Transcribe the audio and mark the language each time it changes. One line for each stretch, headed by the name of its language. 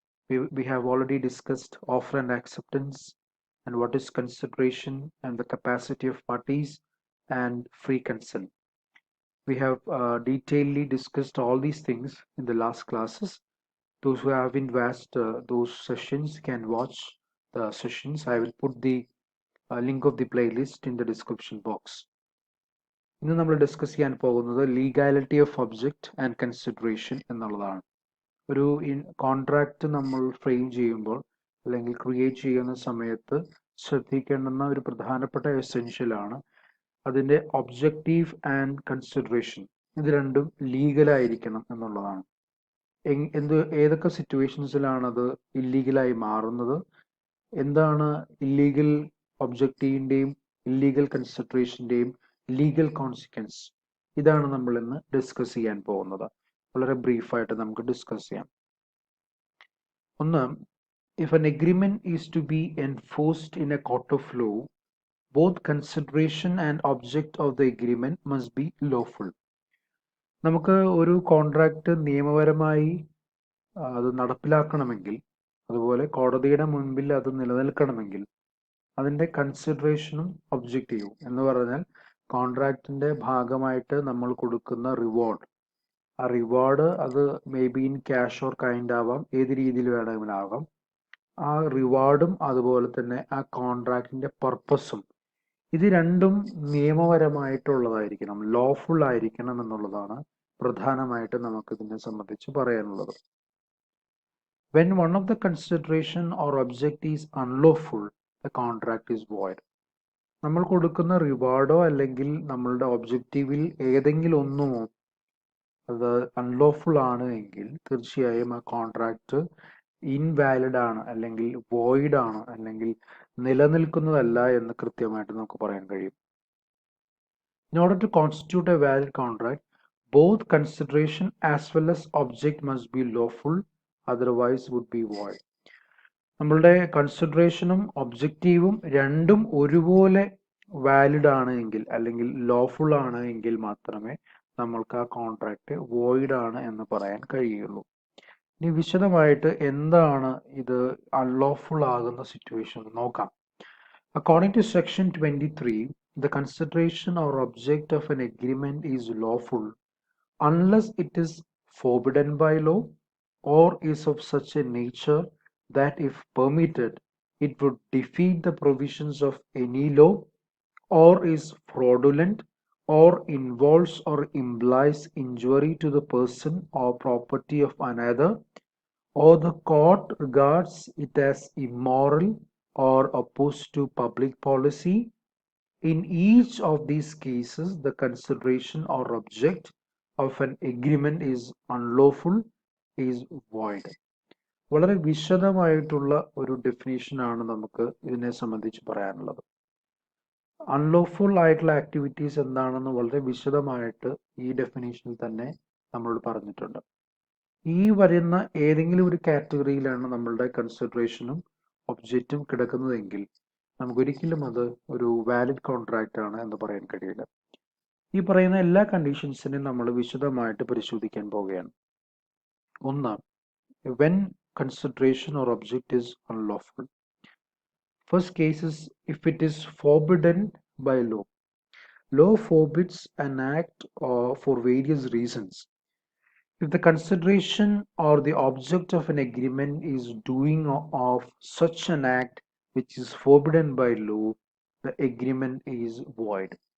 English: We have already discussed offer and acceptance, and what is consideration, and the capacity of parties, and free consent. We have detailedly discussed all these things in the last classes. Those who haven't watched those sessions can watch the sessions. I will put the link of the playlist in the description box.
Malayalam: ഇന്ന് നമ്മൾ discuss ചെയ്യാൻ പോകുന്നത് legality of object and consideration എന്നുള്ളതാണ്. ഒരു contract നമ്മൾ frame ചെയ്യുമ്പോൾ അല്ലെങ്കിൽ create ചെയ്യുന്ന സമയത്ത് ശ്രദ്ധിക്കേണ്ടുന്ന ഒരു പ്രധാനപ്പെട്ട എസെൻഷ്യലാണ് അതിൻ്റെ ഒബ്ജക്റ്റീവ് ആൻഡ് കൺസിഡറേഷൻ. ഇത് രണ്ടും ലീഗലായിരിക്കണം എന്നുള്ളതാണ്. ഏതൊക്കെ സിറ്റുവേഷൻസിലാണ് അത് ഇല്ലീഗലായി മാറുന്നത്, എന്താണ് ഇല്ലീഗൽ ഒബ്ജക്റ്റീവിൻ്റെയും ഇല്ലീഗൽ കൺസിഡറേഷൻ്റെയും ലീഗൽ കോൺസിക്വൻസ്, ഇതാണ് നമ്മൾ ഇന്ന് ഡിസ്കസ് ചെയ്യാൻ പോകുന്നത്. വളരെ ബ്രീഫായിട്ട് നമുക്ക് ഡിസ്കസ് ചെയ്യാം.
English: ഒന്ന്, if an agreement is to be enforced in a court of law, both consideration and object of the agreement must be lawful.
Malayalam: നമുക്ക് ഒരു കോൺട്രാക്റ്റ് നിയമപരമായി അത് നടപ്പിലാക്കണമെങ്കിൽ, അതുപോലെ കോടതിയുടെ മുൻപിൽ അത് നിലനിൽക്കണമെങ്കിൽ അതിൻ്റെ കൺസിഡറേഷനും ഒബ്ജക്റ്റീവും എന്ന് പറഞ്ഞാൽ കോൺട്രാക്റ്റിൻ്റെ ഭാഗമായിട്ട് നമ്മൾ കൊടുക്കുന്ന റിവാർഡ്, ആ റിവാർഡ് അത്
English: may be in cash or kind
Malayalam: ആവാം, ഏത് രീതിയിൽ വേണമെങ്കിലും ആവാം. ആ റിവാർഡും അതുപോലെ തന്നെ ആ കോൺട്രാക്റ്റിൻ്റെ പർപ്പസും, ഇത് രണ്ടും നിയമപരമായിട്ടുള്ളതായിരിക്കണം, ലോഫുൾ ആയിരിക്കണം എന്നുള്ളതാണ് പ്രധാനമായിട്ട് നമുക്കിതിനെ സംബന്ധിച്ച് പറയാനുള്ളത്.
English: When one of the consideration or object is unlawful, the contract is void.
Malayalam: നമ്മൾ കൊടുക്കുന്ന റിവാർഡോ അല്ലെങ്കിൽ നമ്മളുടെ ഒബ്ജക്റ്റീവിൽ ഏതെങ്കിലും ഒന്നുമോ അത് അൺലോഫുൾ ആണ് എങ്കിൽ തീർച്ചയായും ആ കോൺട്രാക്റ്റ് ഇൻവാലിഡ് ആണ്, അല്ലെങ്കിൽ വോയിഡ് ആണ്, അല്ലെങ്കിൽ നിലനിൽക്കുന്നതല്ല എന്ന് കൃത്യമായിട്ട് നമുക്ക് പറയാൻ കഴിയും.
English: In order to constitute a valid contract, both consideration as well as object must be lawful, otherwise would be void.
Malayalam: നമ്മളുടെ കൺസിഡറേഷനും ഒബ്ജക്റ്റീവും രണ്ടും ഒരുപോലെ വാലിഡ് ആണ് എങ്കിൽ, അല്ലെങ്കിൽ ലോഫുൾ ആണ് എങ്കിൽ മാത്രമേ നമ്മൾക്ക് ആ കോൺട്രാക്റ്റ് വോയിഡ് ആണ് എന്ന് പറയാൻ കഴിയുള്ളൂ. ഇനി വിശദമായിട്ട് എന്താണ് ഇത് അൺലോഫുൾ ആകുന്ന സിറ്റുവേഷൻ നോക്കാം.
English: According to section 23, the consideration or object of an agreement is lawful unless it is forbidden by law or is of such a nature that if permitted it would defeat the provisions of any law, or is fraudulent, or involves or implies injury to the person or property of another, or the court regards it as immoral or opposed to public policy. In each of these cases, the consideration or object of an agreement is unlawful, is void.
Malayalam: വളരെ വിശദമായിട്ടുള്ള ഒരു ഡെഫിനേഷനാണ് നമുക്ക് ഇതിനെ സംബന്ധിച്ച് പറയാനുള്ളത്. Unlawful ആയിട്ടുള്ള activities എന്താണെന്ന് വളരെ വിശദമായിട്ട് ഈ ഡെഫിനേഷനിൽ തന്നെ നമ്മളോട് പറഞ്ഞിട്ടുണ്ട്. ഈ വരുന്ന ഏതെങ്കിലും ഒരു കാറ്റഗറിയിലാണ് നമ്മളുടെ കൺസിഡറേഷനും ഒബ്ജക്റ്റും കിടക്കുന്നതെങ്കിൽ നമുക്കൊരിക്കലും അത് ഒരു വാലിഡ് കോൺട്രാക്റ്റ് ആണ് എന്ന് പറയാൻ കഴിയില്ല. ഈ പറയുന്ന എല്ലാ കണ്ടീഷൻസിനെയും നമ്മൾ വിശദമായിട്ട് പരിശോധിക്കാൻ പോവുകയാണ്.
English: ഒന്ന്, when consideration or object is unlawful. First case is if it is forbidden by law. Law forbids an act for various reasons. If the consideration or the object of an agreement is doing of such an act which is forbidden by law, the agreement is void.